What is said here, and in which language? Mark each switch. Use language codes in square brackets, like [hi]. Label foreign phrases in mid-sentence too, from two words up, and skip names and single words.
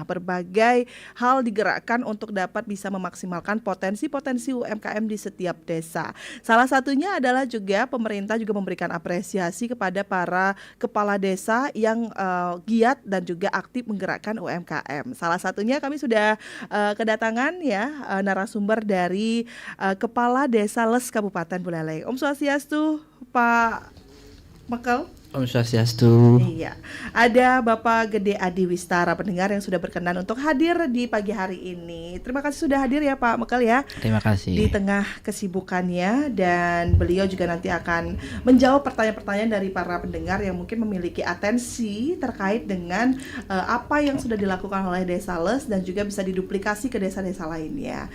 [id] Berbagai hal digerakkan untuk dapat bisa memaksimalkan potensi-potensi UMKM di setiap desa. Salah satunya adalah juga pemerintah juga memberikan apresiasi kepada para kepala desa yang giat dan juga aktif menggerakkan UMKM. Salah satunya kami sudah kedatangan ya narasumber dari Kepala Desa Les Kabupaten Buleleng. [ban] Om Swastiastu, Pak Mekel. Om Swastiastu. [id] Iya, ada Bapak Gede Adi Wistara, pendengar yang sudah berkenan untuk hadir di pagi hari ini. Terima kasih sudah hadir ya Pak Mekel ya. Terima kasih. Di tengah kesibukannya, dan beliau juga nanti akan menjawab pertanyaan-pertanyaan dari para pendengar yang mungkin memiliki atensi terkait dengan apa yang sudah dilakukan oleh Desa Les dan juga bisa diduplikasi ke desa-desa lainnya.